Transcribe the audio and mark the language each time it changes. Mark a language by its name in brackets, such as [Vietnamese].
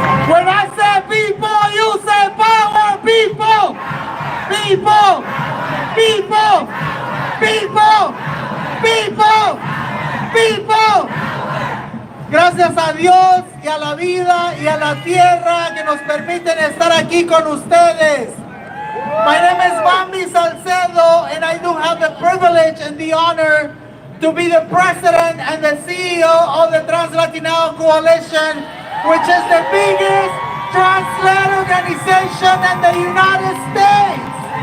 [English] When I say people, you say power, people, people, people, people, people, people. [Spanish] Gracias a Dios y a la vida y a la tierra que nos permiten estar aquí con ustedes. [English] My name is Mami Salcedo, and I do have the privilege and the honor to be the president and the CEO of the Trans-Latina Coalition, which is the biggest trans-led organization in the United States.